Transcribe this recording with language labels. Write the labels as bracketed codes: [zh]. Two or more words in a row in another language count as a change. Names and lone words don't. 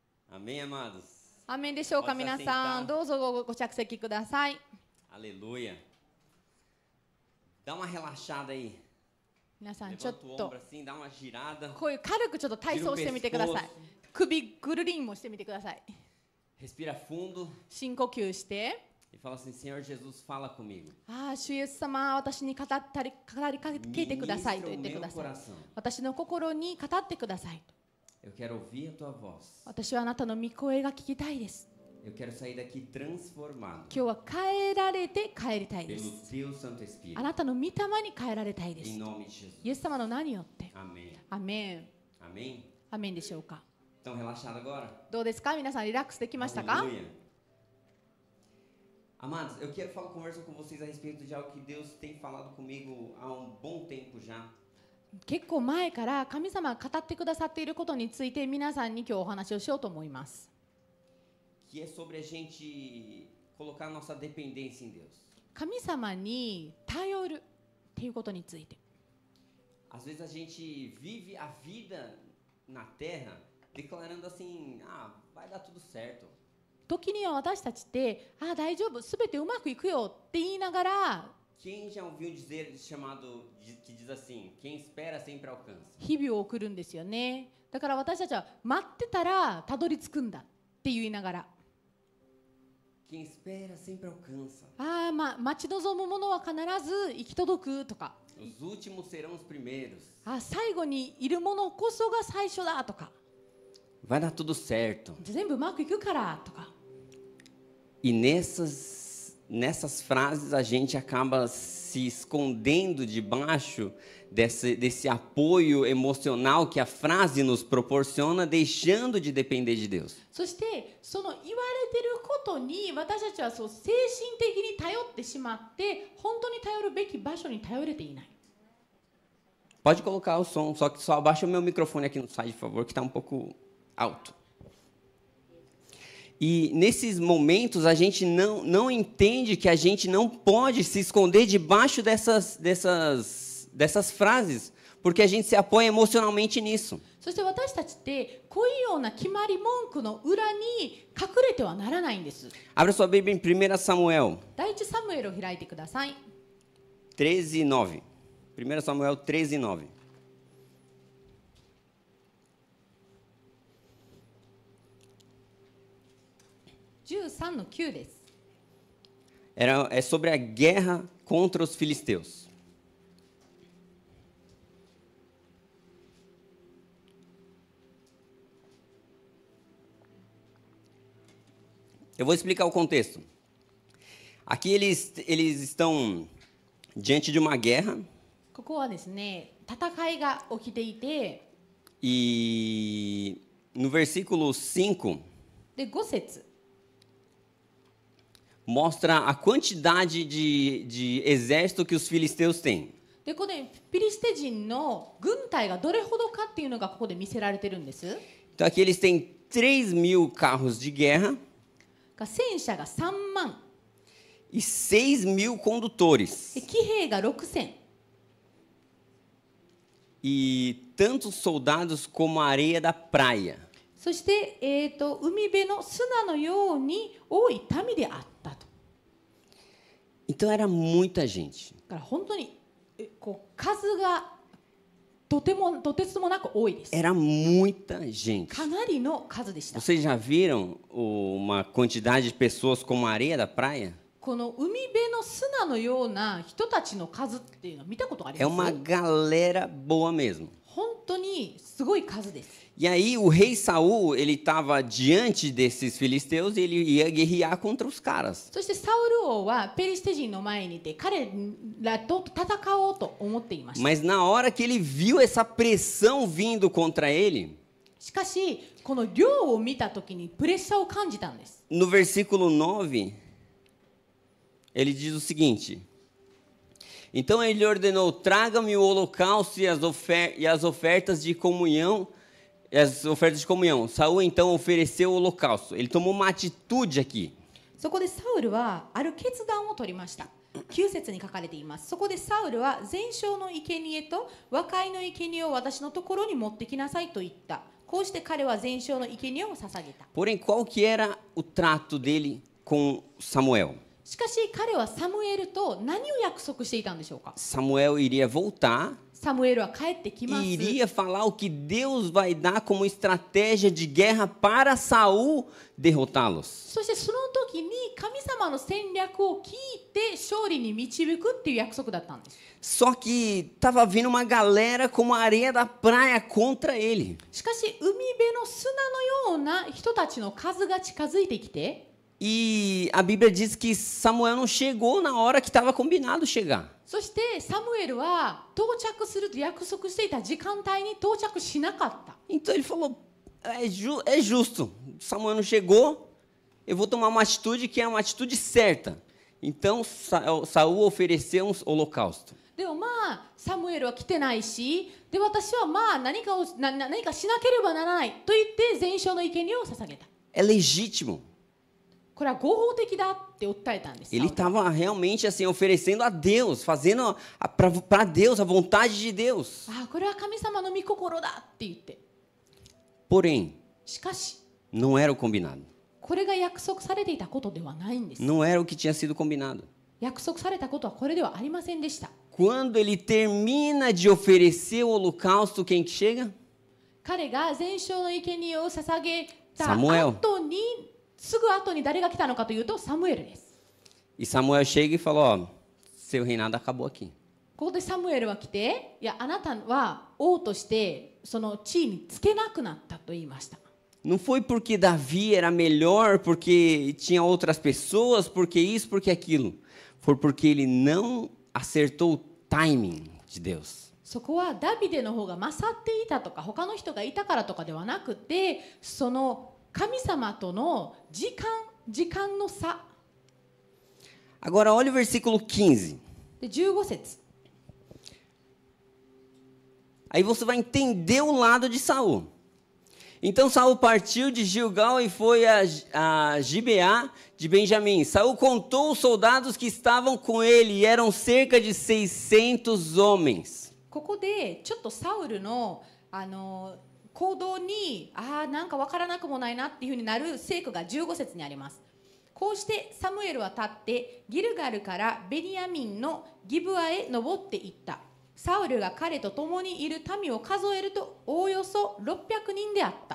[pt] Amém, amados? [ja] アーメンでしょうか。皆さんどうぞご着席ください。 [pt] Aleluia. Dá uma relaxada aí. [ja] 皆さんちょっ [pt] Levanta o [ja] と [pt] ombro assim, dá uma girada. [ja] こういう軽くちょっと体操してみてください。首ぐるりんもしてみてください。 [pt] Respira fundo [ja] 深呼吸して [pt] e fala assim: Senhor Jesus, fala comigo. [ja] ああ、主イエス様、私に語りかけてくださいと言ってください。私の心に語ってください。 [pt] Eu quero ouvir a tua voz. [ja] 私はあなたの御声が聞きたいです。 [pt] Eu quero sair daqui transformado [ja] 今日は変えられて帰りたいで [pt] pelo [ja] す。 [pt] teu Santo Espírito. [ja] あなたの御霊に変えられたいです。 [pt] Em nome de Jesus. [ja] イエス様の名によって。 [pt] Amém. [ja] アメン。 [pt] Amém? [ja] アメンでしょうか。 [pt] Estão relaxados agora? [ja] どうですか。皆さんリラックスできましたか。 [pt] Aleluia. Amados, eu quero conversar com vocês a respeito de algo que Deus tem falado comigo há um bom tempo já. [ja] 結構前から神様が語ってくださっていることについて皆さんに今日お話をしようと思います。 [pt] Que é sobre a gente colocar nossa dependência em Deus. [ja] 神様に頼るっていうことについて。 [pt] Às vezes a gente vive a vida na terra declarando assim: ah, vai dar tudo certo. [ja] 時には私たちってああ大丈夫、すべてうまくいくよって言いながら [pt] Quem já ouviu dizer que diz assim: quem espera sempre alcança? [ja] 日々を送るんですよね。だから私たちは待ってたらたどり着くんだって言いながら [pt] Quem espera sempre alcança. [ja] ああ、待ち望むものは必ず行き届くとか [pt] Os últimos serão os primeiros. [ja] ああ最後にいるものこそが最初だとか [pt] Vai dar tudo certo. [ja] 全部うまくいくからとか [pt] E nessas frases a gente acaba se escondendo debaixo desse apoio emocional que a frase nos proporciona, deixando de depender de Deus. [ja] そしてその言われてることに私たちはそう精神的に頼ってしまって本当に頼るべき場所に頼れていない。 [pt] Pode colocar o som, só que só abaixa o meu microfone aqui no site, por favor, que está um pouco alto. E nesses momentos a gente não entende que a gente não pode se esconder debaixo dessas frases, porque a gente se apoia emocionalmente nisso. [ja] そして私たちってこういうような決まり文句の裏に隠れてはならないんです。 [pt] Abra sua Bíblia em 1 Samuel [ja] 第一サムエルを開いてください。 [pt] 13:9. 1 Samuel 13:9. [ja] 13の9です。 [pt] É sobre a guerra contra os filisteus. Eu vou explicar o contexto. Aqui eles estão diante de uma guerra. [ja] ここはですね、戦いが起きていて、 [pt] E no versículo 5 [ja] で5節 [pt] mostra a quantidade de exército que os filisteus têm. [ja] でここでフィリステ人の軍隊がどれほどかっていうのがここで見せられてるんです。 [pt] Então aqui eles têm 3.000 carros de guerra [ja] 戦車が3万 [pt] e 6.000 condutores. [ja] で騎兵が6000 [pt] E tantos soldados como a areia da praia. [ja] そして、海辺の砂のように多い民であったと。 [pt] Então era muita gente. [ja] だから本当にこう数がとてつもなく多いです。 [pt] Era muita gente. [ja] かなりの数でした。 [pt] Vocês já viram uma quantidade de pessoas como a areia da praia? [ja] この海辺の砂のような人たちの数っていうのは見たことあり [pt] É [ja] ま [pt] uma [ja] す？ [pt] galera boa mesmo. [ja] 本当にすごい数です。 [pt] E aí o rei Saul, ele estava diante desses filisteus e ele ia guerrear contra os caras. [ja] そしてサウル王はペリシテ人の前にいて彼らと戦おうと思っていました。 [pt] Mas na hora que ele viu essa pressão vindo contra ele, [ja] しかしこの量を見た時にプレッシャーを感じたんです。 [pt] no versículo 9, ele diz o seguinte: Então ele ordenou: traga-me o holocausto e as ofertas de comunhão. Saul então ofereceu o holocausto. Ele tomou uma atitude aqui. [ja] そこでサウルはある決断を取りました。9節に書かれています。そこでサウルは全焼の生贄と和解の生贄を私のところに持ってきなさいと言った。こうして彼は全焼の生贄を捧げた。 [pt] Porém, qual que era o trato dele com Samuel? [ja] しかし彼はサムエルと何を約束していたんでしょうか。 [pt] Samuel iria voltar [ja] サムエルは帰ってきます。 [pt] e iria falar o que Deus vai dar como estratégia de guerra para Saul derrotá-los. [ja] そしてその時に神様の戦略を聞いて勝利に導くっていう約束だったんです。 [pt] Só que estava vindo uma galera como a areia da praia contra ele. [ja] しかし海辺の砂のような人たちの数が近づいてきて、 [pt] E a Bíblia diz que Samuel não chegou na hora que estava combinado chegar. [ja] そしてサムエルは到着すると約束していた時間帯に到着しなかった。 [pt] Então ele falou: é justo, Samuel não chegou, eu vou tomar uma atitude que é uma atitude certa. Então Saul ofereceu um holocausto. [ja] でもまあサムエルは来てないし、で私はまあ何かしなければならないと言って全焼の生贄を捧げた。 [pt] É legítimo. [ja] これは合法的だって訴えたんです。 [pt] Ele estava realmente assim oferecendo a Deus, fazendo para Deus a vontade de Deus. [ja] ああ、これは神様の御心だって言って。 [pt] Porém, [ja] しかし [pt] não era o combinado. [ja] これが約束されていたことではないんです。 [pt] Não era o que tinha sido combinado. [ja] 約束されたことはこれではありませんでした。 [pt] Quando ele termina de oferecer o holocausto, quem que chega? [ja] 彼が全焼の生贄を捧げたサムエル後に、すぐ後に誰が来たのかというとサムエルです。 [pt] E Samuel chega e fala: ó, seu reinado acabou aqui. [ja] ここでサムエルは来て、いやあなたは王としてその地位につけなくなったと言いました。 [pt] Não foi porque Davi era melhor, porque tinha outras pessoas, porque isso, porque aquilo. Foi porque ele não acertou o timing de Deus. [ja] そこはダビデの方が勝っていたとか他の人がいたからとかではなくて、その神様との時間の差。 [pt] Agora olha o versículo 15. [ja] で15節。 [pt] Aí você vai entender o lado de Saul. Então Saul partiu de Gilgal e foi a Gibeá de Benjamim. Saul contou os soldados que estavam com ele, e eram cerca de 600 homens. [ja] ここでちょっとサウルの行動になんか分からなくもないなっていうふうになる聖句が15節にあります。こうしてサムエルは立ってギルガルからベニヤミンのギブアへ登っていった。サウルが彼と共にいる民を数えるとおおよそ600人であった。